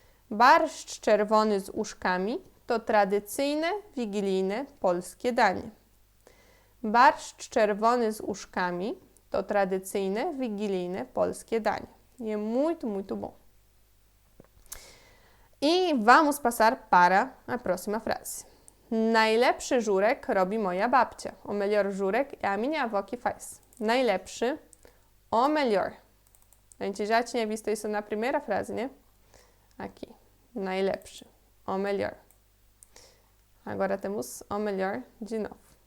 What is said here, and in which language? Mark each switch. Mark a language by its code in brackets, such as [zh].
[pl] Barszcz czerwony z uszkami to tradycyjne, wigilijne, polskie danie. Barszcz czerwony z uszkami to tradycyjne, wigilijne, polskie danie. [pt] E é muito, muito bom. E vamos passar para a próxima frase. [pl] Najlepszy żurek robi moja babcia. [pt] O melhor żurek é a minha avó que faz. Najlepszy, o melhor. A gente já tinha visto isso na primeira frase, né? Aqui. Najlepszy, o melhor. Agora temos o melhor de novo.